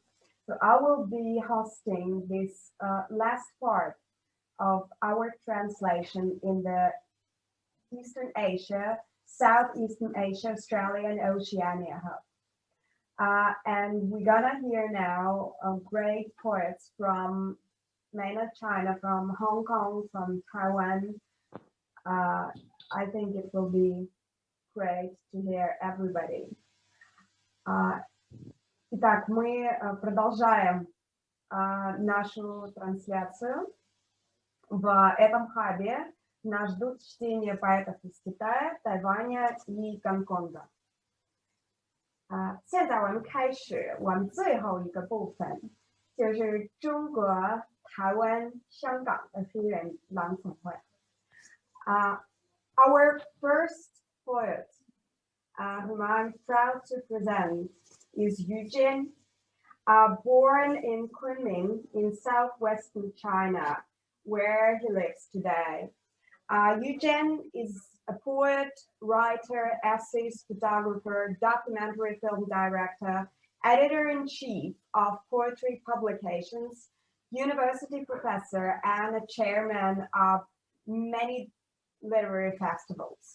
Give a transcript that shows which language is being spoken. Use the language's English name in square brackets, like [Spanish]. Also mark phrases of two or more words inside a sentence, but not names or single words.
[English] So I will be hosting this last part of our translation in the Eastern Asia, Southeastern Asia, Australia, and Oceania hub. And we're gonna hear now great poets from mainland China, from Hong Kong, from Taiwan. I think it will be great to hear everybody. [Russian] Итак, мы продолжаем нашу трансляцию. В этом хабе нас ждут чтения поэтов из Китая, Тайваня и Гонконга. [Chinese] 现在我们开始我们最后一个部分，就是中国、台湾、香港的诗人朗诵会。 [English] Our first poet, whom I'm proud to present, is Eugene, born in Kunming in southwestern China, where he lives today. Eugene is a poet, writer, essayist, photographer, documentary film director, editor-in-chief of poetry publications, university professor, and a chairman of many literary festivals.